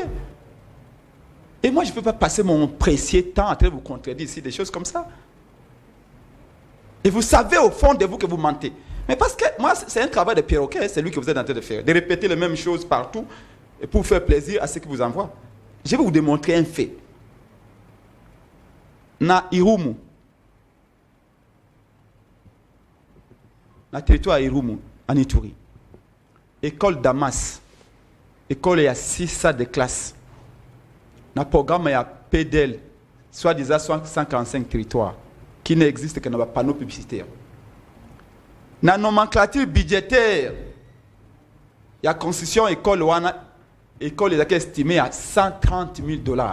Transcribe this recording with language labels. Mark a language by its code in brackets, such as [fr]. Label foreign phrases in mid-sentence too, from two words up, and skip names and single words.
[fr] Et moi, je ne peux pas passer mon précieux temps à vous contredire ici, des choses comme ça. Et vous savez au fond de vous que vous mentez. Mais parce que moi, c'est un travail de perroquet, c'est lui que vous êtes en train de faire. De répéter les mêmes choses partout et pour faire plaisir à ceux qui vous envoient. Je vais vous démontrer un fait. Na Irumu, na territoire Irumu, en Ituri, école Damas, école il y a 6 salles de classe. Dans le programme, il y a PDL, soit disant 145 territoires, qui n'existent que dans le panneau publicitaire. Dans la nomenclature budgétaire, il y a construction école est estimée à $130,000.